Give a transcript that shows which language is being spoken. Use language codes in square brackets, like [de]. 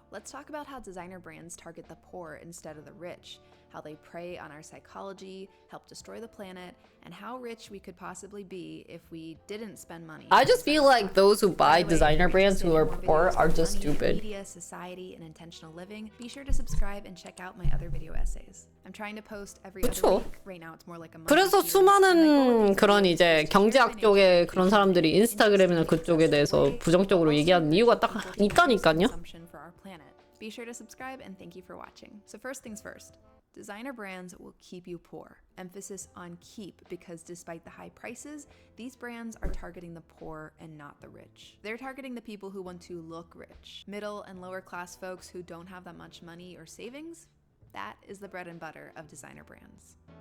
[en] Let's talk about how designer brands target the poor instead of the rich, how they prey on our psychology, help destroy the planet, and how rich we could possibly be if we didn't spend money. I just feel like those who buy designer brands who are poor are just stupid. Media, society, and intentional living. Be sure to subscribe and check out my other video essays. I'm trying to post every other [ko] 그쵸. [en] week. Right now it's more like a month. [ko] 그래서 수많은 그런 이제 경제학 쪽에 그런 사람들이 인스타그램이나 그쪽에 대해서 부정적으로 얘기하는 이유가 딱 있다니까요. [en] For our planet. Be sure to subscribe and thank you for watching. So first things first. Designer brands will keep you poor. Emphasis on keep, because despite the high prices, these brands are targeting the poor and not the rich. They're targeting the people who want to look rich. Middle and lower class folks who don't have that much money or savings, that is the bread and butter of designer brands.